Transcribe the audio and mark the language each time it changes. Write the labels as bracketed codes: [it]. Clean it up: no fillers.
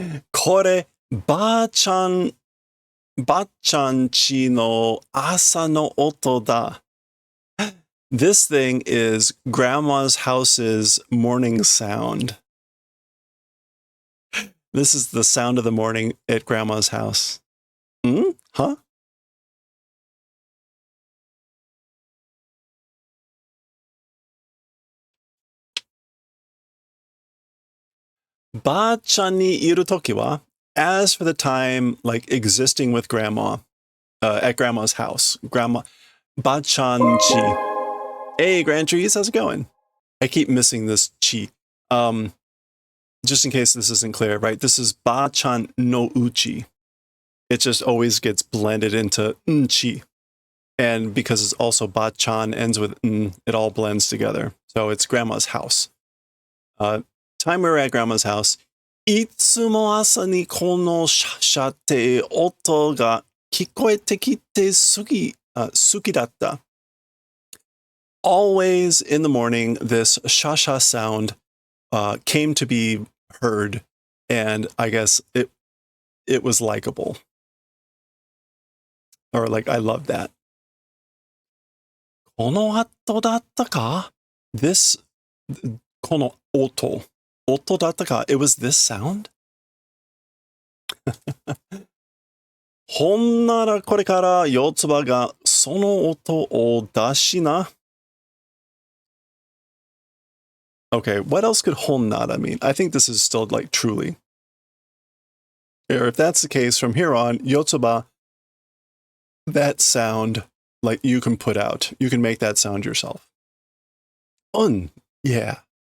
[ja] これ、ばあちゃんちの朝の音だ. [en] This thing is Grandma's house's morning sound. This is the sound of the morning at Grandma's house. Huh? [ja] Ba-chan ni iru toki wa, [en] as for the time like existing with Grandma, at Grandma's house. Grandma, Ba-chan chi. Hey, Grand Trees, how's it going? I keep missing this chi. Just in case this isn't clear, right? This is Ba-chan no uchi. It just always gets blended into chi. And because it's also Ba-chan ends with it all blends together. So it's Grandma's house. Time we were at Grandma's house, [ja] いつも朝にこのシャシャって音が聞こえてきて好きだった. [en] Always in the morning, this shasha sound came to be heard, and I guess it was likable. Or like, I love that. [ja] この後だったか? This, この音だったか? [en] It was this sound? [ja] ほんならこれから四つ葉がその音を出しな. [en] Okay, what else could honnara mean? I think this is still like truly. Or if that's the case, from here on, Yotsuba, that sound, like you can put out. You can make that sound yourself. Yeah.